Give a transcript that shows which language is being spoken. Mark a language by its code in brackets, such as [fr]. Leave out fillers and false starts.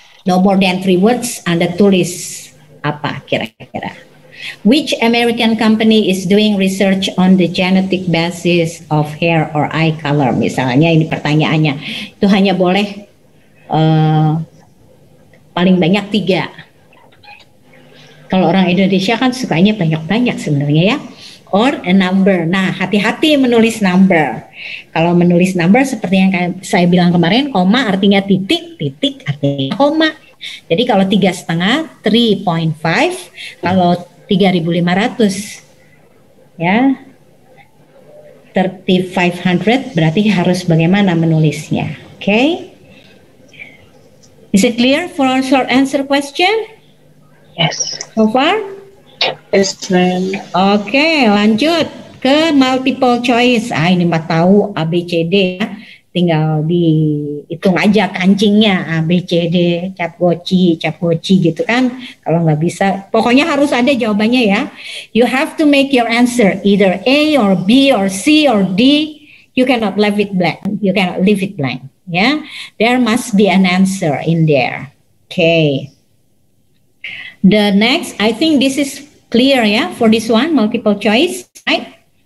[en] No more than 3 words. [id] Anda tulis apa kira-kira? [en] Which American company is doing research on the genetic basis of hair or eye color? [id] Misalnya ini pertanyaannya. Itu hanya boleh paling banyak 3. Kalau orang Indonesia kan sukanya banyak-banyak sebenarnya ya. [en] Or a number. [id] Nah, hati-hati menulis number. Kalau menulis number seperti yang saya bilang kemarin, koma artinya titik, titik artinya koma. Jadi kalau 3,5, 3.5. Kalau 3.500 ya 3,500 berarti harus bagaimana menulisnya. [en] Okay? Is it clear for our short answer question? Yes. So far? Yes, ma'am. [id] Oke, lanjut ke multiple choice. Ini mah tahu A, B, C, D ya. Tinggal dihitung aja kancingnya A, B, C, D, cap goci gitu kan. Kalau nggak bisa, pokoknya harus ada jawabannya ya. [en] You have to make your answer either A or B or C or D. You cannot leave it blank. You cannot leave it blank. Yeah, there must be an answer in there. Okay. The next, I think this is clear, yeah, for this one, multiple choice, right?